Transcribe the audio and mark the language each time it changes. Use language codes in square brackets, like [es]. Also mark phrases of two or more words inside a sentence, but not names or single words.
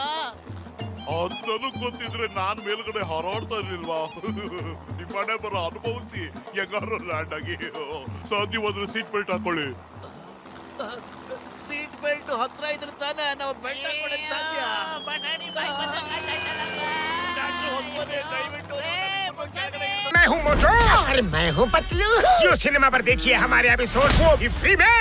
[kn] ಅದನ್ನು ಗೊತ್ತಿದ್ರೆ ನಾನ್ ಮೇಲ್ಗಡೆ ಹಾರಾಡ್ತಾ ಇರ್ಲಿಲ್ವಾ? ನಿಮ್ಮ ಮನೆ ಬರೋ ಅನುಭವಿಸಿ ಹೆಂಗಾರು ಲ್ಯಾಂಡ್ ಆಗಿ. ಸಾಧ್ಯವಾದ್ರೆ [en] seat belt [kn] ಹಾಕೊಳ್ಳಿ. [en] seat belt [kn] ಹತ್ರ ಇದ್ರೆ ತಾನೇ ನಾವು ಬೆಲ್ಟ್ ಹಾಕೊಳ್ಳೋಕೆ ಸಾಧ್ಯ. [hi] मैं हूँ मोटू और मैं हूँ पतलू। जियो सिनेमा पर देखिए हमारे एपिसोड वो भी फ्री में।